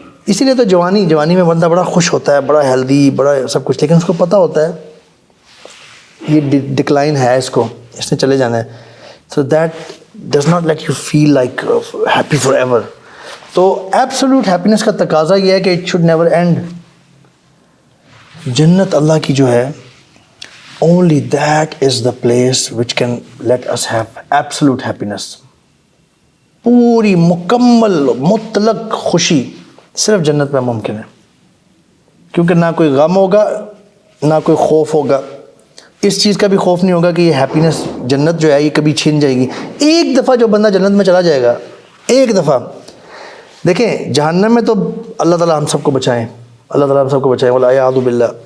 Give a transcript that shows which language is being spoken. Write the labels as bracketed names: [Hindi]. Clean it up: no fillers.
[Urdu] اسی لیے تو جوانی میں بندہ بڑا خوش ہوتا ہے، بڑا ہیلدی، بڑا سب کچھ، لیکن اس کو پتہ ہوتا ہے یہ ڈکلائن ہے، اس نے چلے جانا ہے. [English] So that does not let you feel like happy forever. [Urdu] تو ایبسولوٹ ہیپینس کا تقاضا یہ ہے کہ [English] It should never end. [Urdu] جنت اللہ کی جو ہے، [English] only that is the place which can let us have absolute happiness. [Urdu] پوری مکمل مطلق خوشی صرف جنت میں ممکن ہے، کیونکہ نہ کوئی غم ہوگا نہ کوئی خوف ہوگا. اس چیز کا بھی خوف نہیں ہوگا کہ یہ ہیپینس، جنت جو ہے یہ کبھی چھن جائے گی. ایک دفعہ جو بندہ جنت میں چلا جائے گا، ایک دفعہ، دیکھیں جہنم میں تو اللہ تعالیٰ ہم سب کو بچائیں، اللہ تعالیٰ ہم سب کو بچائیں، والعیاذ باللہ.